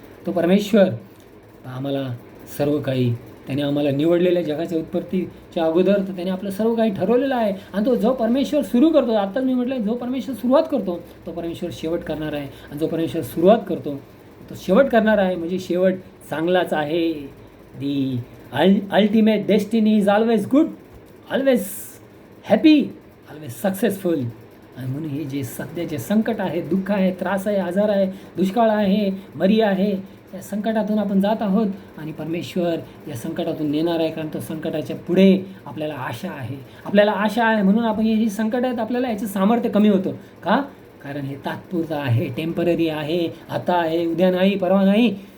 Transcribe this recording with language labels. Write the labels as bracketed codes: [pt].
[mr] तो परमेश्वर आम्हाला सर्व काही, त्याने आम्हाला निवडलेल्या जगाच्या उत्पत्तीच्या अगोदर तर त्याने आपलं सर्व काही ठरवलेलं आहे. आणि तो जो परमेश्वर सुरू करतो, आत्ताच मी म्हटलं, जो परमेश्वर सुरुवात करतो तो परमेश्वर शेवट करणार आहे. आणि जो परमेश्वर सुरुवात करतो तो शेवट करणार आहे. म्हणजे शेवट चांगलाच आहे. [en] The ultimate destiny is always good, always happy, always successful. [mr] आणि म्हणून हे जे सध्याचे संकट आहे, दुःख आहे, त्रास आहे, आजार आहे, दुष्काळ आहे, मरी आहे, या संकटातून आपण जात आहोत. आणि परमेश्वर या संकटातून नेणार आहे. कारण तो संकटाच्या पुढे आपल्याला आशा आहे. म्हणून आपण हे जी संकट आहेत, आपल्याला याचं सामर्थ्य कमी होतं का, कारण हे तात्पुरतं आहे, टेम्पररी आहे, आता आहे, उद्या नाही, परवा नाही.